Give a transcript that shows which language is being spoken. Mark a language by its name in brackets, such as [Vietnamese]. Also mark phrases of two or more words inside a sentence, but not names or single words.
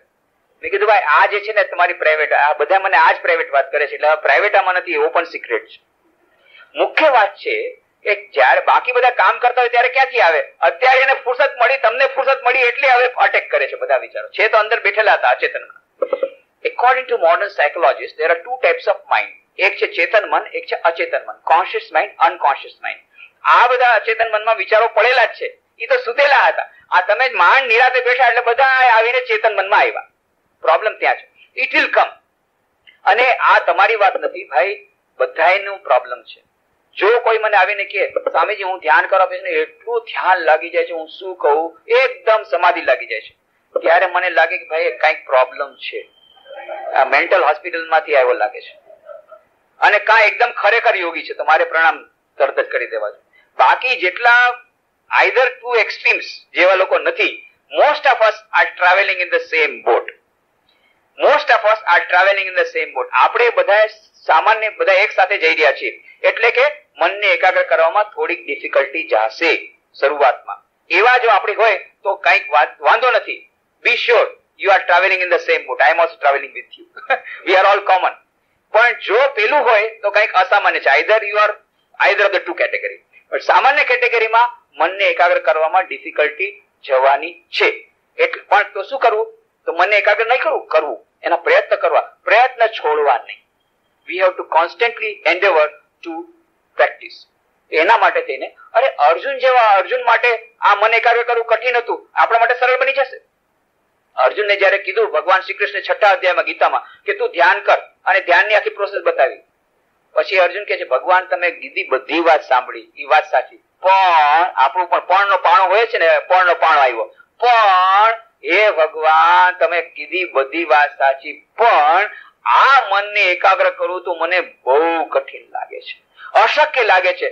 [Gujarati] મેં કીધું ભાઈ આ જે છે ને તમારી પ્રાઇવેટ, આ બધા મને આ જ પ્રાઇવેટ વાત કરે છે, એટલે પ્રાઇવેટ આમાં નથી, [English] open secret [Gujarati] છે. મુખ્ય વાત છે કે જયારે બાકી બધા કામ કરતા હોય ત્યારે ક્યાંથી આવે? અત્યારે એને ફુરસત મળી, તમને ફુરસત મળી એટલે હવે અટેક કરે છે બધા વિચારો. છે તો અંદર બેઠેલા હતા અચેતનમાં. [English] According to modern psychologists, there are 2 types of mind. [Gujarati] એક છે ચેતન મન, એક છે અચેતન મન. [English] conscious mind, unconscious mind. [Gujarati] આ બધા અચેતન મનમાં વિચારો પડેલા જ છે, એ તો સુતેલા હતા. આ તમે માંડ નિરાતે બેઠા એટલે બધા આવીને ચેતન મનમાં આવ્યા. પ્રોબ્લેમ ત્યાં છે. [English] it will come. [Gujarati] અને આ તમારી વાત નથી ભાઈ, બધાયનું પ્રોબ્લેમ છે. જો કોઈ મને આવીને કે સ્વામીજી હું ધ્યાન કરવા બેસીને એટલું ધ્યાન લાગી જાય છે, હું શું કહું, એકદમ સમાધિ લાગી જાય છે, ત્યારે મને લાગે કે ભાઈ કઈક પ્રોબ્લેમ છે, [English] mental hospital [Gujarati] માંથી આવ્યો લાગે છે, અને કાં એકદમ ખરેખર યોગી છે, તો મારે પ્રણામ તરત જ કરી દેવા છે. બાકી જેટલા [English] either two extremes [Gujarati] જેવા લોકો નથી. [English] Most of us are traveling in the same boat. Most of us are traveling in the same boat. [Gujarati] આપણે બધા સામાન્ય બધા એક સાથે જઈ રહ્યા છીએ, એટલે કે મનને એકાગ્ર કરવામાં થોડીક ડિફિકલ્ટી જશે શરૂઆતમાં. એવા જો આપણી હોય તો કંઈક વાંધો નથી. [English] Be sure you are traveling in the same boat. I am also traveling with you. We are all common. [Gujarati] પણ જો પેલું હોય તો કંઈક અસામાન્ય છે. [English] either of the two category. [Gujarati] પણ સામાન્ય કેટેગરીમાં મનને એકાગ્ર કરવામાં ડિફિકલ્ટી જવાની છે. એટલે પણ તો શું કરવું? તો મનને એકાગ્ર નહીં કરવું, એના પ્રયત્ન કરવા, પ્રયત્ન છોડવા નહીં. [English] We have to constantly endeavor to practice. [Gujarati] એના માટે થઈને અર્જુન માટે આ મન એકાગ્ર કરવું કઠિન હતું, આપણા માટે સરળ બની જશે. અર્જુનને જયારે કીધું ભગવાન શ્રી કૃષ્ણ 6ઠા અધ્યાયમાં ગીતામાં કે તું ધ્યાન કર, અને ધ્યાનની આખી પ્રોસેસ બતાવી. પછી અર્જુન કહે છે ભગવાન તમે કીધી બધી વાત સાંભળી, એ વાત સાચી, પણ આપણું પણ પણનો પાણો હોય છે ને, પણનો પાણો આવ્યો, પણ હે ભગવાન તમે કીધી બધી વાત સાચી, પણ આ મનને એકાગ્ર કરવું તો મને બહુ કઠિન લાગે છે, અશક્ય લાગે છે.